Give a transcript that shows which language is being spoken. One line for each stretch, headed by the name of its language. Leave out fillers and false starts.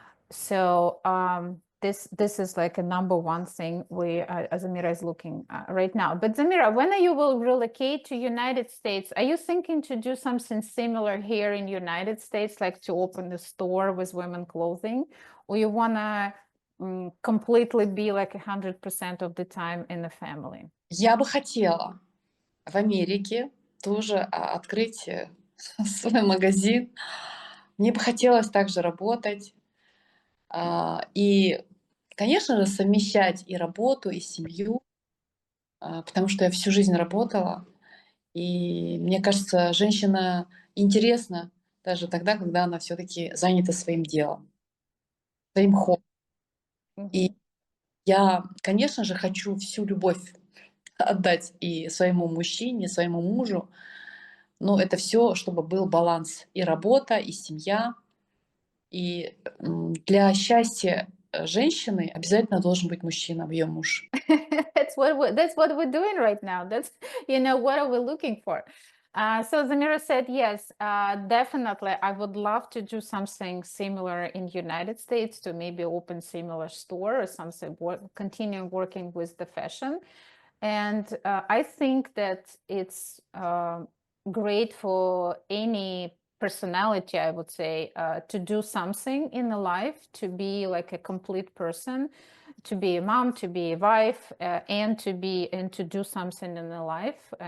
English: So this is like a number one thing Zamira is looking right now. But Zamira, when you will relocate to United States, are you thinking to do something similar here in United States, like to open a store with women clothing, or you wanna completely be like 100% of the time in the family?
Russian: Я бы хотела в Америке тоже открыть свой магазин. Мне бы хотелось также работать. И, конечно же, совмещать и работу, и семью, потому что я всю жизнь работала. И мне кажется, женщина интересна даже тогда, когда она все-таки занята своим делом, своим хобби. И я, конечно же, хочу всю любовь отдать и своему мужчине, своему мужу, но это все, чтобы был баланс и работа, и семья. И для счастья женщины обязательно должен быть мужчина, ее муж.
English: That's what we're doing right now. That's what are we looking for? So Zamira said yes, definitely. I would love to do something similar in United States, to maybe open similar store or something. Continue working with the fashion, and I think that it's great for any personality, I would say, to do something in the life, to be like a complete person, to be a mom, to be a wife, and to do something in the life.